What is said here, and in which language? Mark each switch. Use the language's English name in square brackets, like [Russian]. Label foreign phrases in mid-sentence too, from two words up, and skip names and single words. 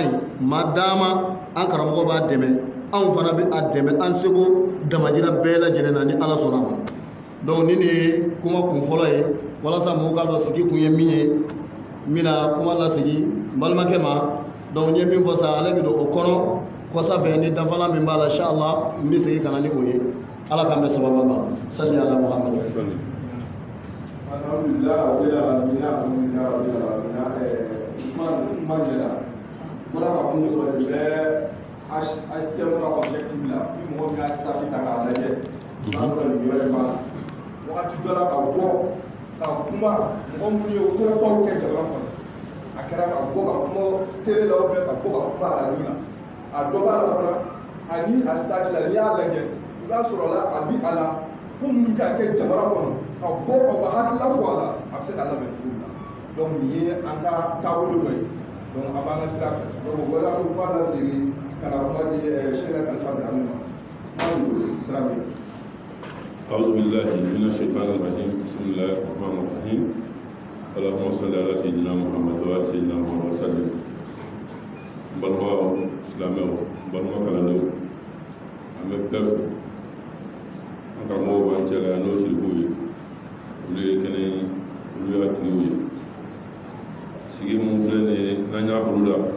[Bambara] in maa dama an karamɔgɔ b'a dɛmɛ anw fana bɛ a dɛmɛ an seko damajira bɛɛ lajɛlen na ni ala sɔnna ma donc nin de ye kuma kun fɔlɔ ye walasa mɔgɔw k'a dɔn sigi kun ye min ye n bɛna kuma lasigi n balimakɛ ma donc n ye min fɔ sa ale bɛ don o kɔnɔ kɔsa fɛ ni dafala min b'a la inshallah n bɛ segin ka na ni o ye ala k'an bɛ sababu ma [Arabic] صل على محمد الحمد لله رب العالمين الحمد لله رب العالمين [Bambara] Usman jɛra bɔra ka mun fɔ de bɛ HCM ka objectif la ni mɔgɔ min y'a statut ta k'a lajɛ n'a sɔrɔ nin yɔrɔ in b'a la wagati dɔ la ka bɔ ka kuma mɔgɔ minnu ye kɔrɔbaw kɛ jamana kɔnɔ a kɛra ka bɔ ka kuma télé la [French] ou bien [Bambara] ka bɔ ka kuma radio la a dɔ b'a la fana ani a statut la n'i y'a lajɛ i b'a sɔrɔ la a bi a la ko minnu ka kɛ jamana kɔnɔ ka bɔ ka u ka hakilila fɔ a la a bɛ se k'a labɛn cogo min na donc nin ye an ka taabolo dɔ ye donc an b'an ka sira fɛ donc o la an b'a lasegin ka na kuma di Sɛyidu Kalifa Dramé ma Dramé. [Arabic] أعوذ بالله من الشيطان الرجيم بسم الله الرحمن الرحيم اللهم صل على سيدنا محمد وعلى سيدنا محمد وسلم [Bambara] balma silamɛw balima kalandenw an bɛ bɛɛ fo an karamɔgɔw b'an cɛla yan n'o siribuw ye olu ye kɛnɛ olu y'a tigiw ye sigi mun filɛ nin ye n'an y'a bolo la